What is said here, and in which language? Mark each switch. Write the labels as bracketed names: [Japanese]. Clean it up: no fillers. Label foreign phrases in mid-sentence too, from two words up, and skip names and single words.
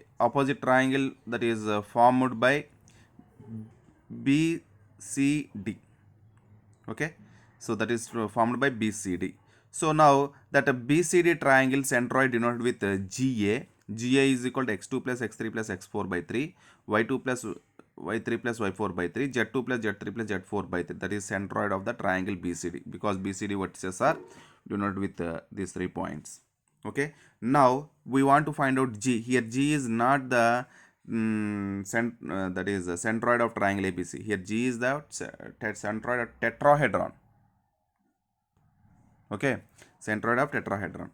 [English] Opposite triangle, that is formed by BCD. Okay, so that is formed by BCD. So now that a BCD triangle centroid denoted with GA is equal to x2 plus x3 plus x4 by 3, y2 plus y3 plus y4 by 3, z2 plus z3 plus z4 by 3. That is centroid of the triangle BCD, because BCD vertices are denoted with these 3 points. Okay, now we want to find out G. Here G is not the that is the centroid of triangle ABC. Here G is the centroid of tetrahedron. Okay, centroid of tetrahedron.